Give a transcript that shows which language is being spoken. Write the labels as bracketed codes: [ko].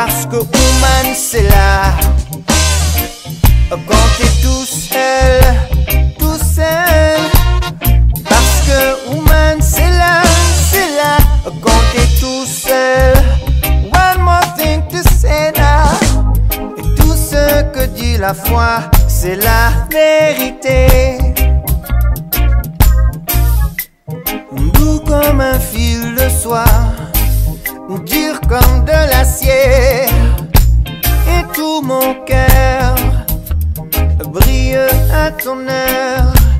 [fr] que woman c'est là quand t'es tout seul, tout seul. Parce que woman c'est là quand t'es tout seul. [en] One more thing to say now. [fr] Et tout ce que dit la foi, c'est la vérité. Doux comme un fil de soie, ou dur comme de l'acier. Et tout mon cœur brille à ton heure.